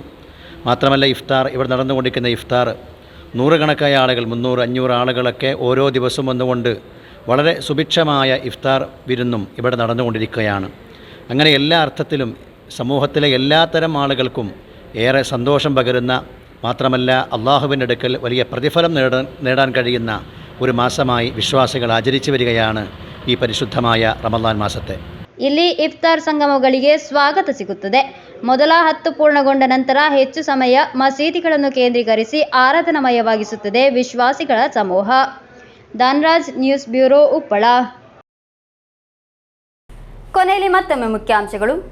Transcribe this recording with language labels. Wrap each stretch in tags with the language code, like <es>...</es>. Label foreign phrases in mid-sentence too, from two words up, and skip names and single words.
<ml>മാത്രമല്ല ഇഫ്താർ, ഇവിടെ നടന്നുകൊണ്ടിരിക്കുന്ന ഇഫ്താർ നൂറുകണക്കായ ആളുകൾ 300-500 ആളുകളൊക്കെ ഓരോ ദിവസവും വന്നുകൊണ്ട് വളരെ സുഭിക്ഷമായ ഇഫ്താർ വിരുന്നും ഇവിടെ നടന്നുകൊണ്ടിരിക്കുകയാണ്. അങ്ങനെ എല്ലാ അർത്ഥത്തിലും സമൂഹത്തിലെ എല്ലാത്തരം ആളുകൾക്കും ഏറെ സന്തോഷം പകരുന്ന, മാത്രമല്ല അള്ളാഹുവിൻ്റെ അടുക്കൽ വലിയ പ്രതിഫലം നേടാൻ കഴിയുന്ന ഒരു മാസമായി വിശ്വാസികൾ ആചരിച്ചു വരികയാണ് ഈ പരിശുദ്ധമായ റമദാൻ മാസത്തെ.</ml> <kn>ಇಲ್ಲಿ ಇಫ್ತಾರ್ ಸಂಗಮಗಳಿಗೆ ಸ್ವಾಗತ ಸಿಗುತ್ತದೆ. ಮೊದಲ 10 ಪೂರ್ಣಗೊಂಡ ನಂತರ ಹೆಚ್ಚು ಸಮಯ ಮಸೀದಿಗಳನ್ನು ಕೇಂದ್ರೀಕರಿಸಿ ಆರಾಧನಾಮಯವಾಗಿಸುತ್ತದೆ ವಿಶ್ವಾಸಿಗಳ ಸಮೂಹ. ಧನ್ರಾಜ್ ನ್ಯೂಸ್ ಬ್ಯೂರೋ, ಉಪ್ಪಳ. ಕೊನೆಯಲ್ಲಿ ಮತ್ತೊಮ್ಮೆ ಮುಖ್ಯಾಂಶಗಳು.</kn>